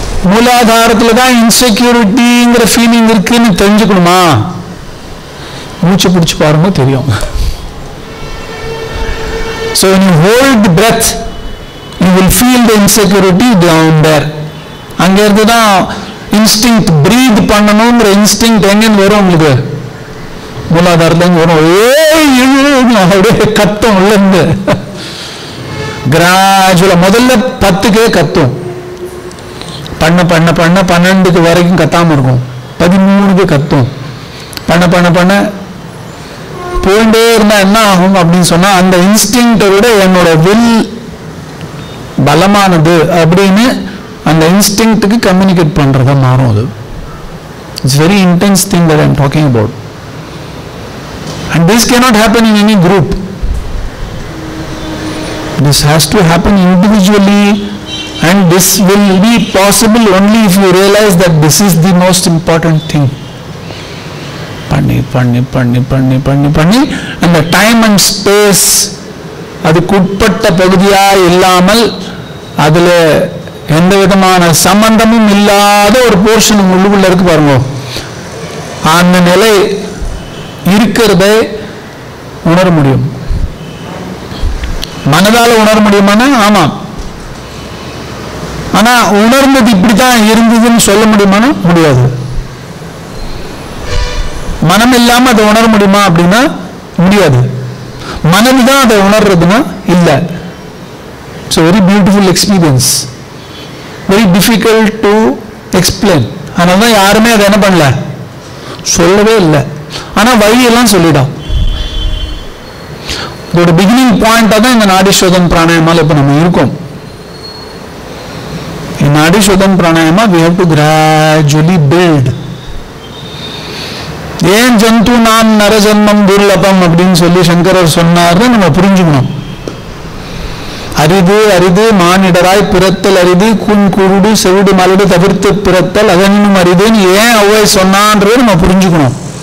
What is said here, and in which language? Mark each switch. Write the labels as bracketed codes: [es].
[ta] மூலாதாரத்தில் தான் இன்செக்யூரிட்டிங்கிற ஃபீலிங் இருக்குன்னு தெரிஞ்சுக்கணுமா? மூச்சு பிடிச்சு பாருங்க, தெரியும். [en] So when you hold the breath, you will feel the insecurity down there. [ta] அங்க இருந்து தான் இன்ஸ்டிங்க்ட், பிரீத் பண்ணணுங்கிற இன்ஸ்டிங்க்ட் எங்கன்னு வரும்? உங்களுக்கு மூலாதாரத்துல வரும். அப்படியே கத்தும் உள்ள இருந்து. கிராஜுவலா முதல்ல 10க்கே கத்தும், பண்ண பண்ண பண்ண 12க்கு வரைக்கும் கத்தாம இருக்கும், 13க்கு கத்தும், பண்ண பண்ண பண்ண போயிட்டே இருந்தா என்ன ஆகும் அப்படின்னு சொன்னா, அந்த இன்ஸ்டிங்க்டை விட என்னோட வில் பலமானது அப்படின்னு அந்த இன்ஸ்டிங்க்டுக்கு கம்யூனிகேட் பண்றதா மாறும். [en] அது it's very intense thing that I am talking about. And this cannot happen in any group. This has to happen individually, and this will be possible only if you realize that this is the most important thing. [ta] பண்ணி பண்ணி பண்ணி பண்ணி பண்ணி பண்ணி அந்த time and space அதுக்கு உட்பட்ட பகுதியா இல்லாமல் அதுல எந்த விதமான சம்பந்தமும் இல்லாத ஒரு போர்ஷன் உள்ளுக்குள்ள இருக்கு பாருங்க, அந்த நிலை இருக்கிறதை உணர முடியும். மனதால உணர முடியுமானா ஆமா, ஆனா உணர்ந்தது இப்படித்தான் இருந்ததுன்னு சொல்ல முடியுமானா முடியாது. மனம் இல்லாம அதை உணர முடியுமா அப்படின்னா முடியாது. மனதுதான் அதை உணர்றதுன்னா இல்ல. [en] It's very beautiful experience, very difficult to explain. [ta] அதனாலதான் யாருமே அதை என்ன பண்ணல, சொல்லவே இல்லை. ஆனா வழியெல்லாம் சொல்லிடும். இதோட பிகினிங் பாயிண்டா தான் இந்த நாடிஸ்வதன் பிராணாயமால இப்ப நம்ம இருக்கோம். [en] In Nadishodhan pranayama we have to gradually build. [ta] ஏன் [sa] ஜந்து நாம் நரஜன்மம் துர்லபம் [ta] அப்படின்னு சொல்லி சங்கரர் சொன்னார்னு நம்ம புரிஞ்சுக்கணும். அரிது அரிது மானிடராய் பிறத்தல் அரிது, குன் குருடு செவிடு மலடு தவிர்த்து பிறத்தல் அதனும் அரிதுன்னு ஏன் அவ்வை சொன்னான்றது நம்ம புரிஞ்சுக்கணும்.